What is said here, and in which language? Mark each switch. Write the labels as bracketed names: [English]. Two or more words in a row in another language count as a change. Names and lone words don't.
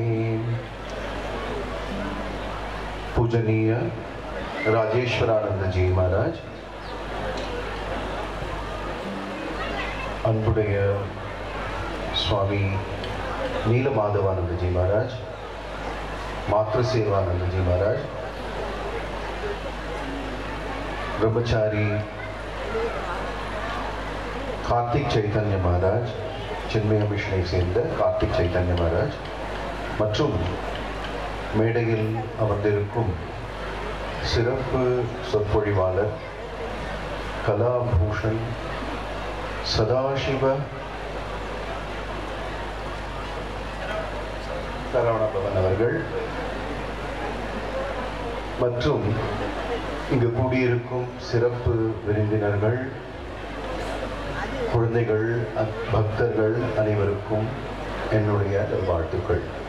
[Tamil] पूजनीय राजेश्वरानंद जी महाराज, अன்புடைய स्वामी नीलमाधवानंद जी महाराज, मातृसेवानंद जी महाराज, ब्रह्मचारी कार्तिक चैतन्य महाराज, चिन्मय मिशனை சேர்ந்த கார்த்திக் சைத்தன்ய மகாராஜ் மற்றும் மேடையில் அமர்ந்திருக்கும் சிறப்பு சொற்பொழிவாளர் கலாபூஷன் சதாசிவ சரவணபவன் அவர்கள் மற்றும் இங்கு கூடியிருக்கும் சிறப்பு விருந்தினர்கள், குழந்தைகள், பக்தர்கள் அனைவருக்கும் என்னுடைய வாழ்த்துக்கள்.